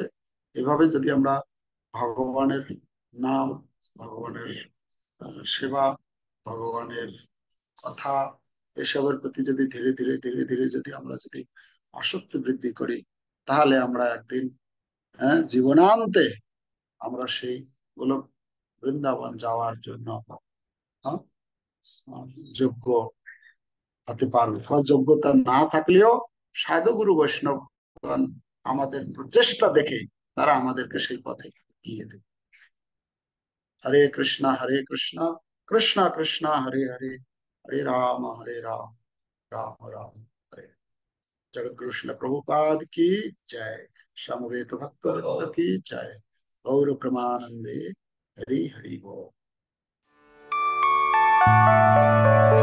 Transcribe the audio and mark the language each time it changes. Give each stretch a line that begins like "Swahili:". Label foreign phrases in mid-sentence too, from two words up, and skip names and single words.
Bangla: এভাবে যদি আমরা ভগবানের নাম, ভগবানের সেবা, ভগবানের কথা, এসবের প্রতি যদি ধীরে ধীরে ধীরে ধীরে যদি আমরা যদি আসক্তি বৃদ্ধি করি, তাহলে আমরা একদিন, হ্যাঁ, জীবনান্তে আমরা সেই গোলক বৃন্দাবন যাওয়ার জন্য, হ্যাঁ, যোগ্য হতে পারবে। বা যোগ্যতা না থাকলেও সাধুগুরু বৈষ্ণবগণ আমাদের প্রচেষ্টা দেখে তারা আমাদেরকে সেই পথে গিয়ে দেবে।
Sanskrit: হরে কৃষ্ণ হরে কৃষ্ণ, কৃষ্ণ কৃষ্ণ হরে হরে, হরে রাম, राम राम हरे।
Hindi: जगत गुरु श्रील प्रभुपाद की जय। समवेत भक्त की जय।
Bangla: গৌর প্রমানন্দে হরি হরি বোল।